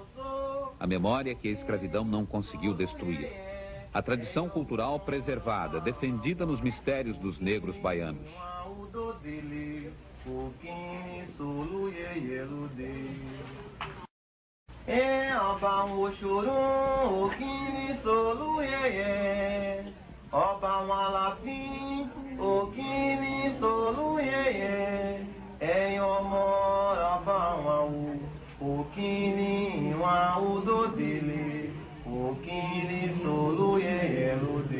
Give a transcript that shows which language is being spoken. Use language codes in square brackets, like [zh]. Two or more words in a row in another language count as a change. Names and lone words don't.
[pt] A memória que a escravidão não conseguiu destruir. A tradição cultural preservada, defendida nos mistérios dos negros baianos. [yo] òkìní solúyẹyẹ lóde. Ọba àwọn òṣòro òkìní solúyẹyẹ, ọba àwọn aláàfin òkìní solúyẹyẹ, ẹ̀yin ọmọ ọba àwọn àwò òkìní ìwọ̀n àwòdòdèlè, òkìní solúyẹyẹ lóde.